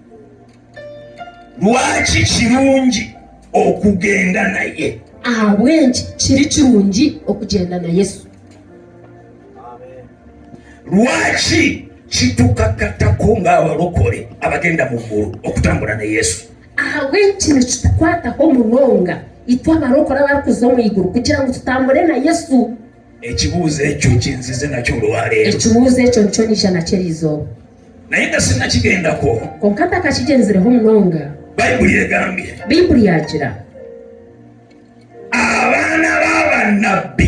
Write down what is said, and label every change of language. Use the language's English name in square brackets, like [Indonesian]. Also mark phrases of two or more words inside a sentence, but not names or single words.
[Ganda] Lwaki kirungi okugenda naye? [Nyankole] Ahabwenki kiri kirungi okugenda na Yesu. [Ganda] Lwaki kitukakatako ng'abalokole abagenda mu ggulu okutambula ne Yesu? [Nyankole] Ahabwenki nikitukwataho munonga itwe abarokole abarikuza omu iguru kugira ngu tutambule na Yesu. [Ganda] Ekibuuzo ekyo kinzize nakyo olwaleero. [Nyankole] Ekibuuzo ekyo nikyo nisha nakyo erizooba. [Ganda] Naye nga sinnakigendako, [Nyankole] konka takakigenzireho munonga. [Ganda] Bayibuli egambye [Nyankole] Bayibuli yagira [Ganda] abaana b'abannabbi.